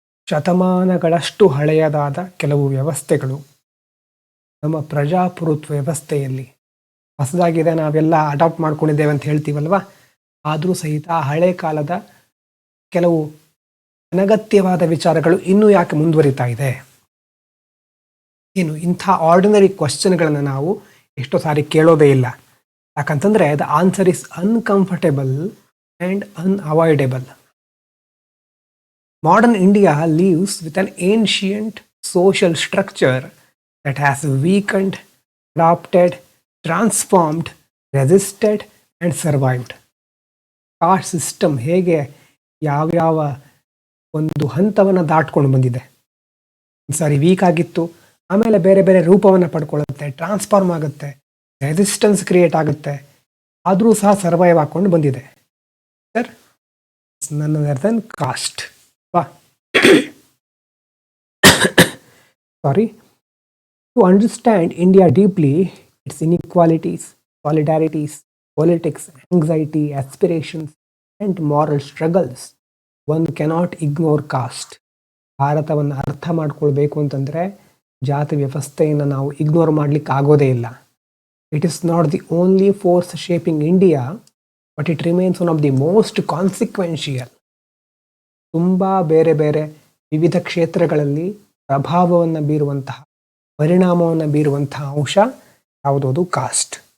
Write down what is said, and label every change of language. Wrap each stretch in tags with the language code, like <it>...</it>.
<kn>ಶತಮಾನಗಳಷ್ಟು ಹಳೆಯದಾದ ಕೆಲವು ವ್ಯವಸ್ಥೆಗಳು ನಮ್ಮ ಪ್ರಜಾಪ್ರಭುತ್ವ ವ್ಯವಸ್ಥೆಯಲ್ಲಿ ಹೊಸದಾಗಿದೆ, ನಾವೆಲ್ಲ ಅಡಾಪ್ಟ್ ಮಾಡ್ಕೊಂಡಿದ್ದೇವೆ ಅಂತ ಹೇಳ್ತೀವಲ್ವ, ಆದರೂ ಸಹಿತ ಹಳೆ ಕಾಲದ ಕೆಲವು ಅನಗತ್ಯವಾದ ವಿಚಾರಗಳು ಇನ್ನೂ ಯಾಕೆ ಮುಂದುವರಿತಾ ಇದೆ? ಇಂಥ ಆರ್ಡಿನರಿ ಕ್ವಶನ್ಗಳನ್ನು ನಾವು ಎಷ್ಟೋ ಸಾರಿ ಕೇಳೋದೇ ಇಲ್ಲ.</kn> <en>ಯಾಕಂತಂದರೆ the answer is uncomfortable and unavoidable. Modern India lives with an ancient social structure that has weakened, adapted, transformed, resisted and survived.</en> <kn>Caste system ಹೇಗೆ ಯಾವ್ಯಾವ ಒಂದು ಹಂತವನ್ನು ದಾಟ್ಕೊಂಡು ಬಂದಿದೆ. ಸರಿ, ವೀಕ್ ಆಗಿತ್ತು, ಆಮೇಲೆ ಬೇರೆ ಬೇರೆ ರೂಪವನ್ನು ಪಡ್ಕೊಳ್ಳುತ್ತೆ, ಟ್ರಾನ್ಸ್ಫಾರ್ಮ್ ಆಗುತ್ತೆ, ರೆಸಿಸ್ಟೆನ್ಸ್ ಕ್ರಿಯೇಟ್ ಆಗುತ್ತೆ, ಆದರೂ ಸಹ ಸರ್ವೈವ್ ಹಾಕ್ಕೊಂಡು ಬಂದಿದೆ.</kn> <en>Sir, none other than caste. Sorry. To understand India deeply, its inequalities, solidarities, politics, anxiety, aspirations, and moral struggles, one cannot ignore caste.</en> <kn>ಭಾರತವನ್ನು ಅರ್ಥ ಮಾಡ್ಕೊಳ್ಬೇಕು ಅಂತಂದರೆ ಜಾತಿ ವ್ಯವಸ್ಥೆಯನ್ನು ನಾವು ಇಗ್ನೋರ್ ಮಾಡಲಿಕ್ಕೆ ಆಗೋದೇ ಇಲ್ಲ.</kn> <en>It is not the only force shaping India, but it remains one of the most consequential.</en> <kn>ತುಂಬ ಬೇರೆ ಬೇರೆ ವಿವಿಧ ಕ್ಷೇತ್ರಗಳಲ್ಲಿ ಪ್ರಭಾವವನ್ನು ಬೀರುವಂತಹ, ಪರಿಣಾಮವನ್ನು ಬೀರುವಂತಹ ಅಂಶ ಯಾವುದದು? ಕಾಸ್ಟ್.</kn>